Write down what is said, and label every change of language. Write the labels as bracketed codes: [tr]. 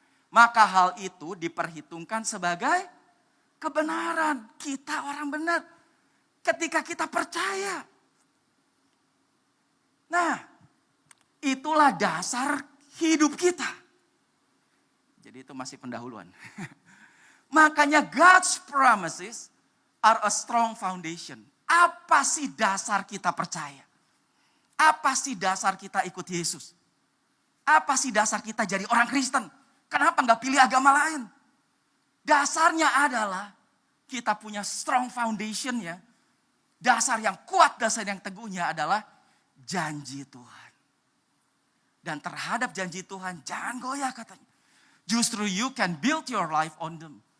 [id] Maka hal itu diperhitungkan sebagai kebenaran. Kita orang benar. Ketika kita percaya. Nah, itulah dasar hidup kita. Jadi itu masih pendahuluan. Makanya [en] God's promises are a strong foundation. [id] Apa sih dasar kita percaya? Apa sih dasar kita ikut Yesus? Apa sih dasar kita jadi orang Kristen? Kenapa nggak pilih agama lain? Dasarnya adalah kita punya [en] strong foundation [id] ya. Dasar yang kuat, dasar yang teguhnya adalah janji Tuhan. Dan terhadap janji Tuhan jangan goyah katanya. Justru [en] you can build your life on them.